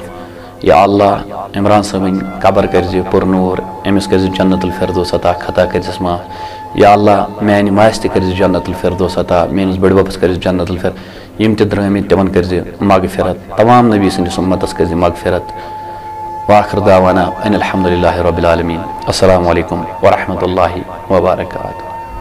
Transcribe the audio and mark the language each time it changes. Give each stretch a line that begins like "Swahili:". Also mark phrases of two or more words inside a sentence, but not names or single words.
Kashmiri: یا اللہ عمران صٲبٕنۍ قبر کرزِ پُرنوٗر، أمِس کرزِ جنت الفردوس عطا، خطا کرزس معاف۔ یا اللہ میانہِ ماسہِ تہِ کرزِ
Arabic: جنت الفردوس
Kashmiri: عطا، میٲنِس بٔڈببس کرزِ
Arabic: جنت الفردوس،
Kashmiri: یِم تہِ درٛامٕتۍ تِمن کرزِ مغفرت، تمام نبی سٕنٛدِس اُمتس کرزِ مغفرت۔
Arabic: وآخر دعوانا ان الحمد للہ رب العالمین۔ السلام علیکم ورحمۃ اللہ وبرکاتہ۔